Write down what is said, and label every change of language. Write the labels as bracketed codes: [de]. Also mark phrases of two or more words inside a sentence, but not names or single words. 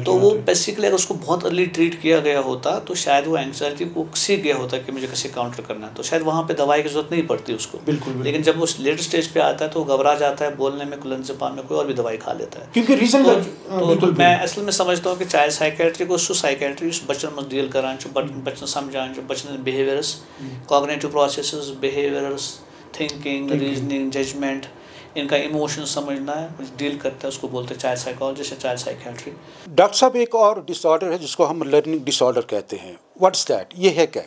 [hi] तो वो बेसिकली अगर उसको बहुत अर्ली ट्रीट किया गया होता तो शायद वो एंग्जाइटी को सीख गया होता कि मुझे कैसे काउंटर करना है, तो शायद वहाँ पे दवाई की जरूरत नहीं पड़ती उसको। बिल्कुल। लेकिन जब वो [en] later stage [hi] पे आता है तो घबरा जाता है, बोलने में, कुलन ज़बान में, कोई और भी दवाई खा लेता है, क्योंकि रीजन तो मैं असल में समझता हूँ कि [en] child psychiatry [hi] को [ks] सु साइकेट्री बच्चन में डील करान, बच्चन समझान, [hi] बच्चन [en] behaviors, cognitive processes, behaviors, thinking, reasoning, judgment, [hi] इनका इमोशन समझना है, डील करता है, उसको बोलते हैं [en] child psychologist [hi] या [en] child psychiatry. [hi] डॉक्टर साहब, एक और डिसऑर्डर है जिसको हम [en] learning disorder [hi] कहते हैं, [en] what's that? [hi] ये है क्या?